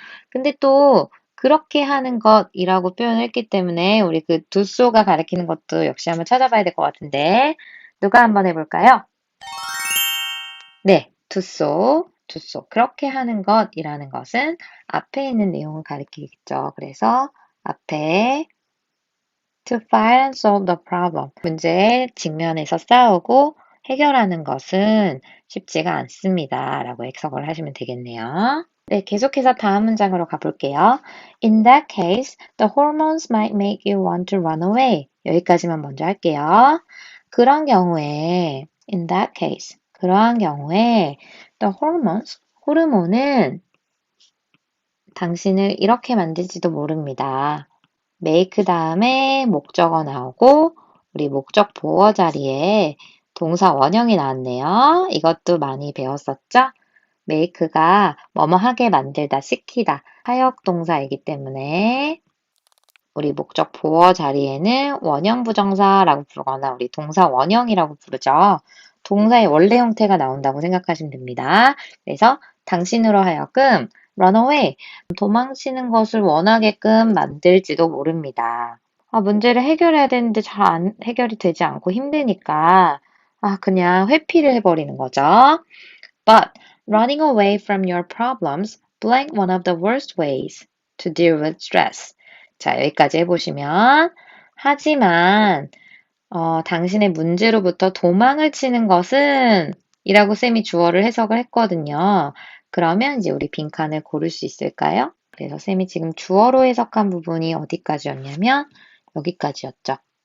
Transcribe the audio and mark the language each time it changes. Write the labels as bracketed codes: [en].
[ko] 근데 또 그렇게 하는 것이라고 표현을 했기 때문에 우리 그 두소가 가리키는 것도 역시 한번 찾아봐야 될 것 같은데 누가 한번 해볼까요? 네, 두소. 그렇게 하는 것이라는 것은 앞에 있는 내용을 가리키겠죠. 그래서 앞에 [en] to fight and solve the problem. [ko] 문제에 직면해서 싸우고 해결하는 것은 쉽지가 않습니다. 라고 해석을 하시면 되겠네요. 네, 계속해서 다음 문장으로 가볼게요. [en] In that case, the hormones might make you want to run away. [ko] 여기까지만 먼저 할게요. 그런 경우에, [en] in that case, [ko] 그러한 경우에, [en] the hormones, [ko] 호르몬은 당신을 이렇게 만들지도 모릅니다. make 다음에 목적어 나오고 우리 목적 보어 자리에 동사 원형이 나왔네요. 이것도 많이 배웠었죠? make가 뭐뭐 하게 만들다, 시키다, 사역 동사이기 때문에 우리 목적 보어 자리에는 원형 부정사라고 부르거나 우리 동사 원형이라고 부르죠. 동사의 원래 형태가 나온다고 생각하시면 됩니다. 그래서 당신으로 하여금 [en] run away, [ko] 도망치는 것을 원하게끔 만들지도 모릅니다. 문제를 해결해야 되는데 잘 해결이 되지 않고 힘드니까 그냥 회피를 해버리는 거죠. [en] But running away from your problems blank one of the worst ways to deal with stress. [ko] 자, 여기까지 해보시면 하지만 당신의 문제로부터 도망을 치는 것은 이라고 쌤이 주어를 해석을 했거든요. 그러면 이제 우리 빈칸을 고를 수 있을까요? 그래서 쌤이 지금 주어로 해석한 부분이 어디까지였냐면 여기까지였죠.